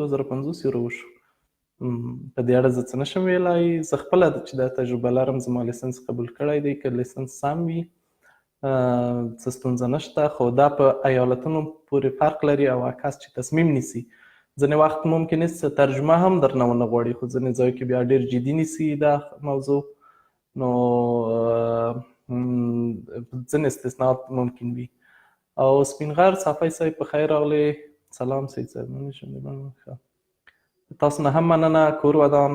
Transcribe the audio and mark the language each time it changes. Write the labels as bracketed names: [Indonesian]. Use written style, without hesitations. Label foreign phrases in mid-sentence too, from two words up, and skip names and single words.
[Pashto] 2050 یورو وشو. په دې اړه زه څه نشم ویلی. زه خپله چې دا تجربه لرم زما لیسنس قبول کړی دی. که لیسنس سم وي څه ستونزه نشته، خو دا په ایالتونو پورې فرق لري او کس چې تصمیم نیسي ځینې وخت [Persian] ممکن است [Pashto] ترجمه هم درنه ونه غواړي خو ځینې ځایو کې بیا ډېر جدي نیسي دا موضوع. نو ځینې استثناءات ممکن وي. او سپین غر صافی صاحب په خیر راغلی. سلام سید صاحب. تاسو نه هم مننه. کور ودان.